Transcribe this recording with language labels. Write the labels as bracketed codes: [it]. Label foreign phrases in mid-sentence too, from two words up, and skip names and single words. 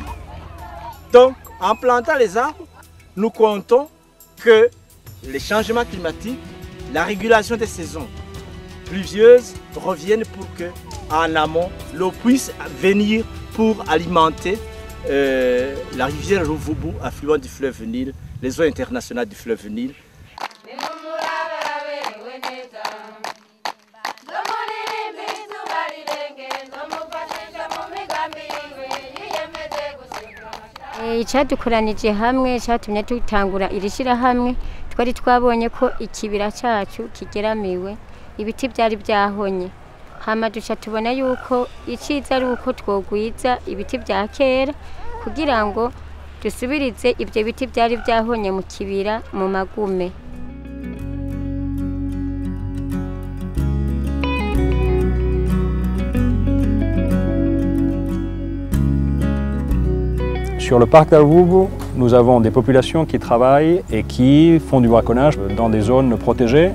[fr] Donc, en plantant les arbres, nous comptons que les changements climatiques, la régulation des saisons pluvieuses reviennent pour que, en amont, l'eau puisse venir pour alimenter la rivière Ruvubu, affluent du fleuve Nil, les eaux internationales du fleuve Nil. [rn] Icyadukoranije hamwe cyatumye tutangura iri shyirahamwe twari twabonye ko ikibira cyacu kigeramiwe ibiti byari byahonye hama duca tubona yuko iciza ari uko twogwiza ibiti bya kera kugira ngo dusubirize ibyo biti byari byahonye mu kibira mu magume. [fr] Sur le parc d'Aruvubu, nous avons des populations qui travaillent et qui font du braconnage dans des zones protégées.